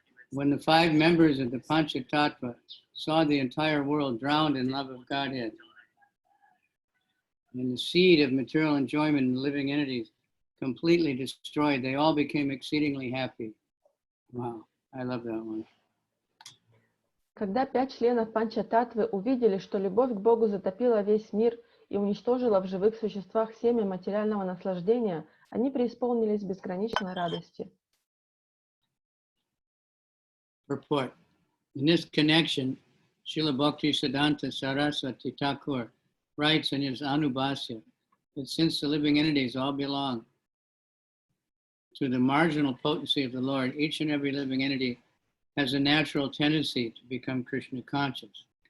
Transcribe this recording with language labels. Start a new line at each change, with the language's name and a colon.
English: When the 5 members of the Panchatattva saw the entire world drowned in love of Godhead, and the seed of material enjoyment in living entities completely destroyed, they all became exceedingly happy. Wow, I love that one.
Russian: Когда 5 членов Панчататтвы увидели, что любовь к Богу затопила весь мир и уничтожила в живых существах семя материального наслаждения, они преисполнились безграничной радости.
English: Purport. In this connection, Srila Bhaktisiddhanta Saraswati Thakur writes in his Anubhasya that since the living entities all belong to the marginal potency of the Lord, each and every living entity has a natural tendency to become Krishna conscious.